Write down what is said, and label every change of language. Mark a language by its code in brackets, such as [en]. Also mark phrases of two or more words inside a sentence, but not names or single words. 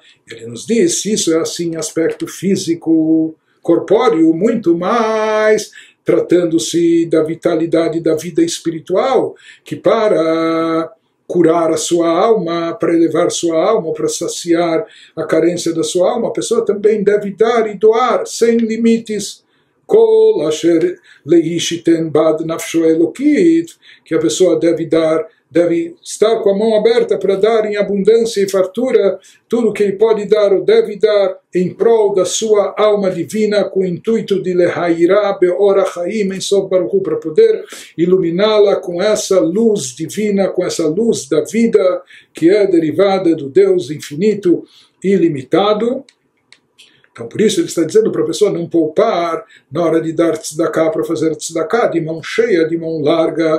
[pt] Ele nos diz, isso é assim aspecto físico, corpóreo, muito mais tratando-se da vitalidade da vida espiritual, que para curar a sua alma, para elevar sua alma, para saciar a carência da sua alma, a pessoa também deve dar e doar sem limites. [he] כל אשר לאיש יתן בעד נפשו אלקית, [pt] que a pessoa deve estar com a mão aberta para dar em abundância e fartura tudo que ele pode dar ou deve dar em prol da sua alma divina, com o intuito de [he] להאירה באור החיים אין סוף ברוך הוא, [pt] para poder iluminá-la com essa luz divina, com essa luz da vida que é derivada do Deus infinito e ilimitado. Então, por isso ele está dizendo para a pessoa não poupar na hora de dar tzedakah, para fazer tzedakah de mão cheia, de mão larga.